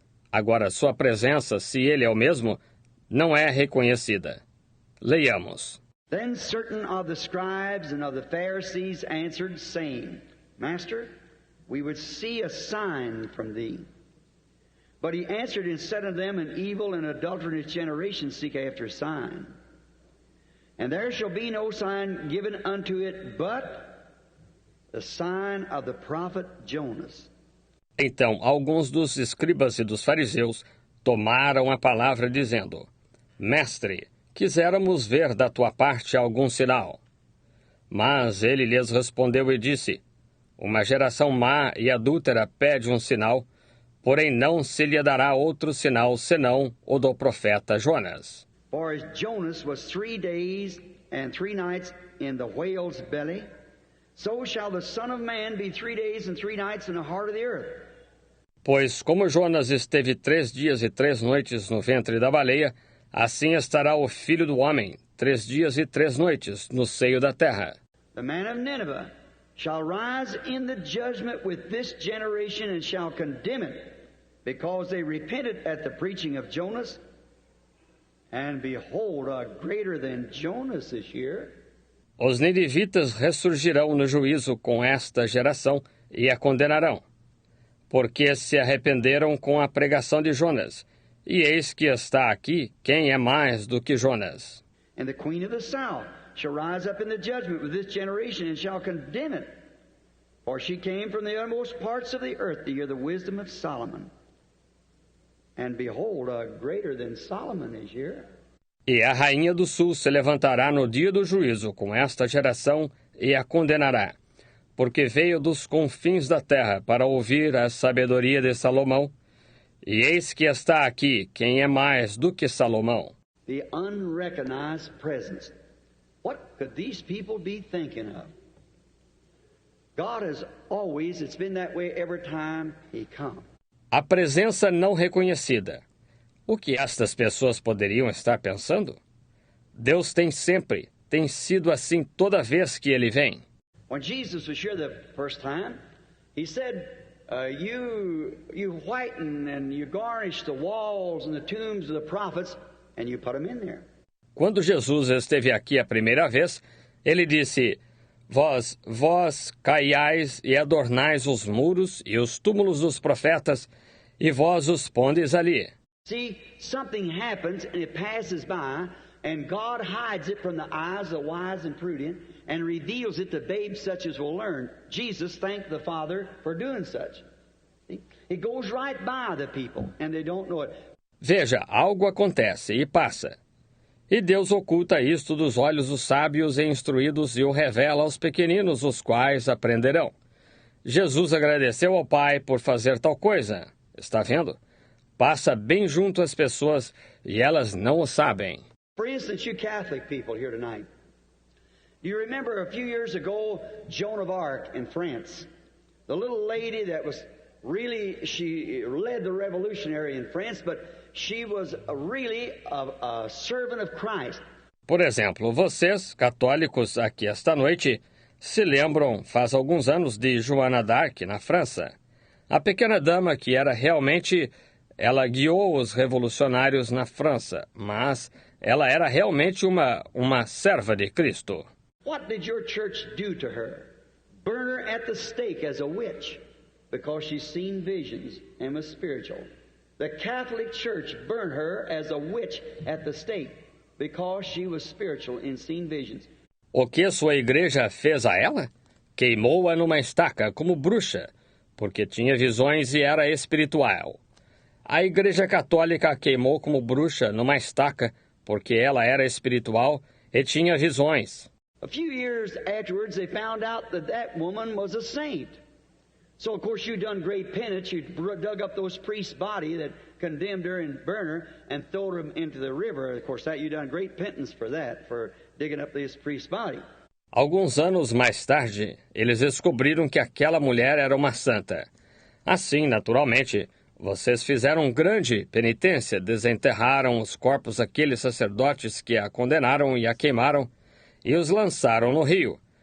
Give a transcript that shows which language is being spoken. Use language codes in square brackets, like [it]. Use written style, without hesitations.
[pt] Agora, sua presença, se Ele é o mesmo, não é reconhecida. Leiamos. [en] Then certain of the scribes and of the Pharisees answered, saying, Master, we would see a sign from thee. But he answered and said unto them, An evil and adulterous generation seek after a sign. And there shall be no sign given unto it but the sign of the prophet Jonas. [pt] Então, alguns dos escribas e dos fariseus tomaram a palavra dizendo, Mestre, quiséramos ver da tua parte algum sinal. Mas ele lhes respondeu e disse, Uma geração má e adúltera pede um sinal, porém não se lhe dará outro sinal senão o do profeta Jonas. [en] For as Jonas was 3 days and 3 nights in the whale's belly, so shall the Son of Man be 3 days and 3 nights in the heart of the earth. [pt] Pois como Jonas esteve 3 dias e 3 noites no ventre da baleia, assim estará o Filho do Homem 3 dias e 3 noites no seio da terra. [en] The man of Nineveh shall rise in the judgment with this generation and shall condemn it, because they repented at the preaching of Jonas. And behold, a greater than Jonas is here. [pt] Os ninivitas ressurgirão no juízo com esta geração e a condenarão, porque se arrependeram com a pregação de Jonas. E eis que está aqui quem é mais do que Jonas. [en] And the queen of the south shall rise up in the judgment with this generation and shall condemn it. For she came from the uttermost parts of the earth to hear the wisdom of Solomon. And behold, a greater than Solomon is here. [pt] E a rainha do sul se levantará no dia do juízo com esta geração e a condenará, porque veio dos confins da terra para ouvir a sabedoria de Salomão. E eis que está aqui quem é mais do que Salomão. [en] The unrecognized presence. What could these people be thinking of? God has always, it's been that way every time He come. [pt] A presença não reconhecida. O que estas pessoas poderiam estar pensando? Deus tem sido assim toda vez que Ele vem. [en] When Jesus was here the first time, He said, you whiten and you garnish the walls and the tombs of the prophets, and you put them in there. [pt] Quando Jesus esteve aqui a primeira vez, Ele disse, Vós caiais e adornais os muros e os túmulos dos profetas, e vós os pondes ali. [en] See, something happens and it passes by, and God hides it from the eyes of the wise and prudent, and reveals it to babes such as will learn. Jesus thanked the Father for doing such. See? It goes right by the people, and they don't know it. [pt] Veja, algo acontece e passa. E Deus oculta isto dos olhos dos sábios e instruídos e o revela aos pequeninos, os quais aprenderão. Jesus agradeceu ao Pai por fazer tal coisa. Está vendo? Passa bem junto às pessoas e elas não o sabem. [en] For instance, you Catholic people here tonight. Do you remember a few years ago, Joan of Arc in France? The little lady that was really, she led the revolutionary in France, but she was really a servant of Christ. [pt] Por exemplo, vocês, católicos aqui esta noite, se lembram, faz alguns anos, de Joana d'Arc, na França. A pequena dama que era realmente... Ela guiou os revolucionários na França, mas ela era realmente uma serva de Cristo. [en] What did your church do to her? Burn her at the stake as a witch, because she's seen visions and was spiritual. The Catholic Church burned her as a witch at the stake, because she was spiritual and seen visions. [pt] O que sua igreja fez a ela? Queimou-a numa estaca como bruxa, porque tinha visões e era espiritual. A Igreja Católica a queimou como bruxa numa estaca, porque ela era espiritual e tinha visões. [en] A few years afterwards, they found out that that woman was a saint. So, of course, you done great penance. You dug up those priests' body that condemned her and burned her and threw them into the river. Of course, that you done great penance for that, for digging up this priest's body. [pt] Alguns anos mais tarde, eles descobriram que aquela mulher era uma santa. Assim, naturalmente, vocês fizeram grande penitência, desenterraram os corpos daqueles sacerdotes que a condenaram e a queimaram e os lançaram no rio.